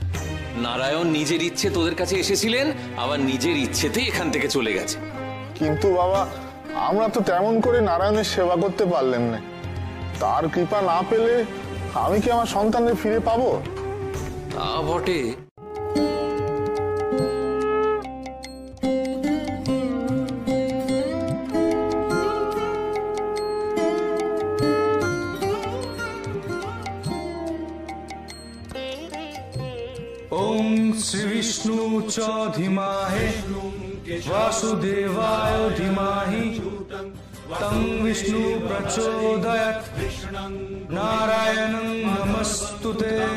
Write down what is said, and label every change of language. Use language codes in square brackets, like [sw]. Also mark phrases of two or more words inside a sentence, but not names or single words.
[bn] নারায়ণ নিজের ইচ্ছে তোদের কাছে এসেছিলেন, আবার নিজের ইচ্ছেতেই এখান থেকে চলে গেছে। কিন্তু বাবা, আমরা তো তেমন করে নারায়ণের সেবা করতে পারলেন না। তার কৃপা না পেলে আমি কি আমার সন্তানদের ফিরে পাবো? তা বটে। [sa] ओम श्री विष्णु च धीमहि वासुदेवाय धीमहि तं विष्णु प्रचोदयात् नारायणं नमस्तुते।